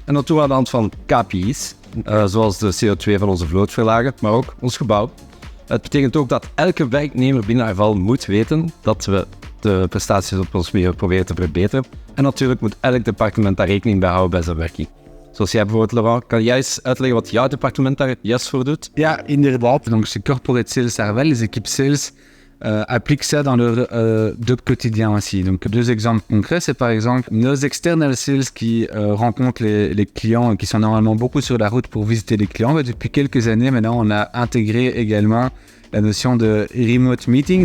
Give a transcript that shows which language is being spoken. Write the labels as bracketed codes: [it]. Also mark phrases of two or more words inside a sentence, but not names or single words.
[nl] En dat doen we aan de hand van KPI's, zoals de CO2 van onze vloot verlagen, maar ook ons gebouw. Het betekent ook dat elke werknemer binnen Arval moet weten dat we de prestaties op ons milieu proberen te verbeteren. En natuurlijk moet elk departement daar rekening bij houden bij zijn werking. Zoals jij bijvoorbeeld, Laurent, kan jij eens uitleggen wat jouw departement daar juist voor doet? Ja, inderdaad. [fr] Donc chez Corporate Sales Arval, les équipes sales appliquent ça dans leur job quotidien aussi. Donc 2 exemples concrets, c'est par exemple nos [en] external sales [fr] qui rencontrent les clients qui sont normalement beaucoup sur la route pour visiter les clients. Mais depuis quelques années maintenant, on a intégré également la notion de [en] remote meeting.